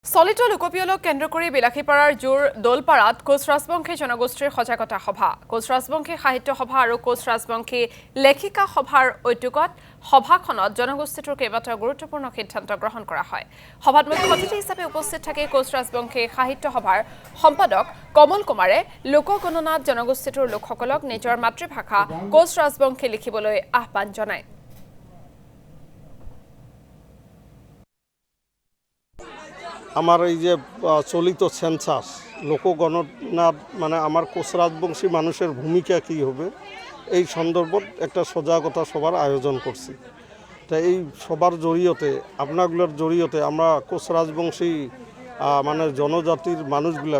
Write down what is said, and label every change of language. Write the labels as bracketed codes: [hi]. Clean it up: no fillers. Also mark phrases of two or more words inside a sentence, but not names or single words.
[as] চলিত লোকপিয়লক কেন্দ্ৰ কৰি বিলাসীপাৰাৰ জোৰ দোলপাৰাত কোচ ৰাজবংশী জনগোষ্ঠীৰ সজাগতা সভা কোচ ৰাজবংশী সাহিত্য সভা আৰু কোচ ৰাজবংশী লেখিকা সভাৰ উদ্যোগত সভাখনত জনগোষ্ঠীটোৰ কেইবাটাও গুৰুত্বপূৰ্ণ সিদ্ধান্ত গ্ৰহণ কৰা হয় সভাত মুখ্য অতিথি হিচাপে উপস্থিত থাকে কোচ ৰাজবংশী সাহিত্য সভাৰ সম্পাদক কমল কুমাৰে লোকগণনাত জনগোষ্ঠীটোৰ লোকসকলক নিজৰ মাতৃভাষা কোচ ৰাজবংশী লিখিবলৈ আহ্বান জনায় [rkt] আমার এই যে চলিত সেন্সাস লোকগণনার মানে আমার কোচ রাজবংশী মানুষের ভূমিকা কী হবে এই সন্দর্ভত একটা সজাগতা সভার আয়োজন করছি তা এই সবার জড়িয়তে আপনাগুলোর জড়িয়তে আমরা কোচ রাজবংশী মানে জনজাতির মানুষগুলাকে